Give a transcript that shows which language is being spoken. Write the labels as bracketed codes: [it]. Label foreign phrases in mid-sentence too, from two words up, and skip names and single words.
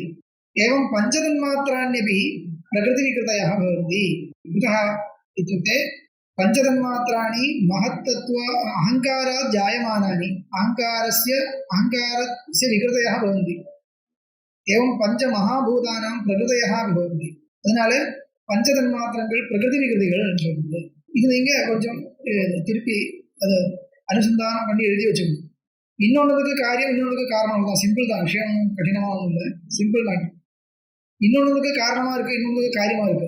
[sa] एवं पञ्चतन्मात्राण्यपि प्रकृति विकृतयः भवन्ति. कुतः इत्युक्ते पंचतन्मात्राणि महत्तत्व अहंकारात् जायमानानि, अहंकारस्य विकृतयः भवन्ति. एवं पंचमहाभूतानां प्रकृतयः भवन्ति. [ta] அதனால பஞ்சதன்மாத்திரங்கள் பிரகிருதி விகிருதிகள் சொல்றது. இது நீங்க கொஞ்சம் திருப்பி அதை அனுசந்தானம் பண்ணி எழுதி வச்சுக்கணும். இன்னொன்னுக்கு காரியம், இன்னொன்னுக்கு காரணம் தான். சிம்பிள் தான், விஷயம் கடினமா ஒன்றும் இல்லை, சிம்பிள் தான். இன்னொன்னுக்கு காரணமா இருக்கு, இன்னொன்னுக்கு காரியமா இருக்கு.